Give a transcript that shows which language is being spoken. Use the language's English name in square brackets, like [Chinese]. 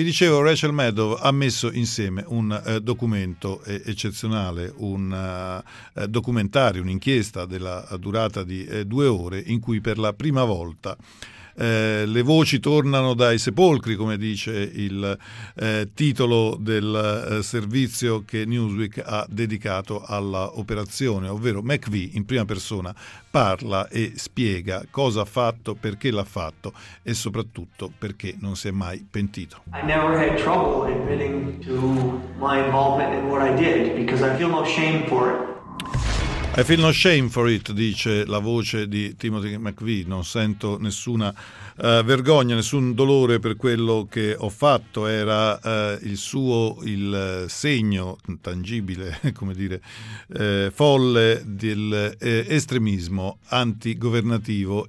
[Italian] Vi dicevo, Rachel Maddow ha messo insieme un documento eccezionale, un documentario, un'inchiesta della durata di 2 ore, in cui per la prima volta le voci tornano dai sepolcri, come dice il titolo del servizio che Newsweek ha dedicato alla operazione, ovvero McVeigh in prima persona parla e spiega cosa ha fatto, perché l'ha fatto e soprattutto perché non si è mai pentito. [English] I never had trouble admitting to my involvement in what I did because I feel no shame for it. I feel no shame for it, [Italian] dice la voce di Timothy McVeigh, non sento nessuna vergogna, nessun dolore per quello che ho fatto, era il segno tangibile, come dire, folle del estremismo antigovernativo.